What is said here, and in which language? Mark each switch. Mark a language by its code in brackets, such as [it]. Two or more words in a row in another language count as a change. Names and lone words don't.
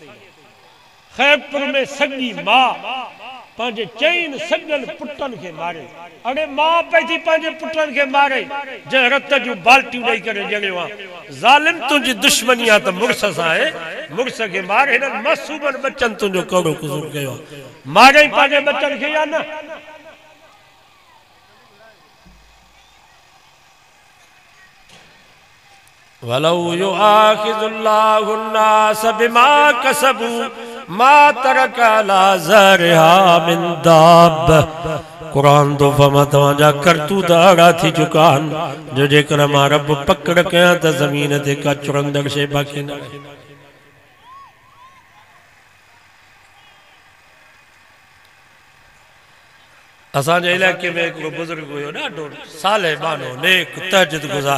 [sd] खैरपुर में सॻी मां पंहिंजे 4 सॻनि पुटनि खे मारे। अड़े मां पई थी पंहिंजे पुटनि खे मारे, जंहिं रत जूं बाल्टियूं ॾेई करे ॼणियो आहे। ज़ालिम तुंहिंजी दुश्मनी आहे त मुड़ुस सां आहे, मुड़ुस खे मार। हिननि मासूमनि बचनि तुंहिंजो कहिड़ो क़सूर कयो आहे? मारे ई पंहिंजे बचनि खे या न? [ar] ولو يؤاخذ الله الناس بما كسبوا ما ترك على ظهرها من دابة. [sd] कुरान तो फमा तव्हांजा करतूत अहिड़ा थी चुका आहिनि जो जेकर मां रब पकड़ कयां त ज़मीन ते का चुरंदड़ शइ बाक़ी न रहे। असांजे इलाइक़े में हिकिड़ो बुज़ुर्ग हुयो, ॾाढो साले बानो, नेक, तहज्जुद गुज़ार।